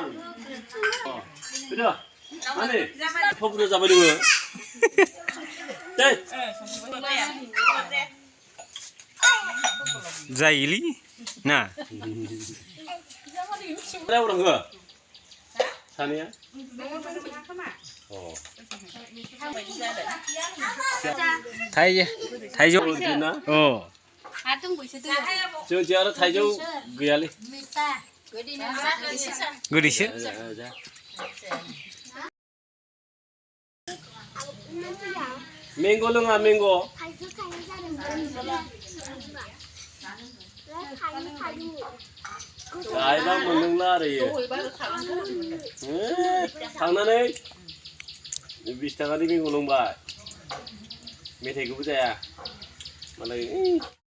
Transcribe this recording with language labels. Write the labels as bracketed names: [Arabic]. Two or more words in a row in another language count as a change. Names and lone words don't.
[Malay] Sudah. Mana? Apa sudah sampai dulu? Tet. Zaili? Nah. Ada orang ke? Sana ya? Oh. [Bodo] थाइजौ औ जों आरो थाइजौ गैयालै गोदैसो मेंग' लोङा मेंग' गायबा मोनलोंला आरो इयो थांनानै 20 थाखानि मेंग' लोंबाय मेथाइखौबो जाया मालाय